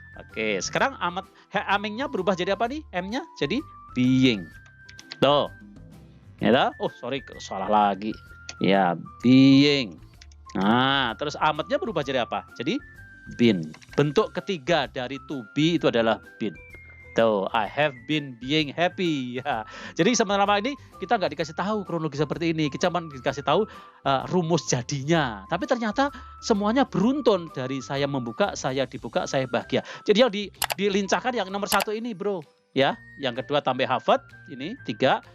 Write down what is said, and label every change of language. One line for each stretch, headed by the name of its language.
Indonesian: Oke, sekarang amingnya berubah jadi apa nih? M-nya jadi being. Tuh. Ya,
English: oh sorry,
Indonesian: salah lagi. Ya, being. Nah, terus amatnya berubah jadi apa? Jadi been. Bentuk ketiga dari to be itu adalah been.
English: Tuh, I have been being happy.
Indonesian: Ya. Jadi selama ini kita nggak dikasih tahu kronologi seperti ini. Kita cuma dikasih tahu rumus jadinya. Tapi ternyata semuanya beruntun dari saya membuka, saya dibuka, saya bahagia. Jadi yang dilincahkan yang nomor 1 ini, bro. Ya, yang kedua tambah have, ini 3.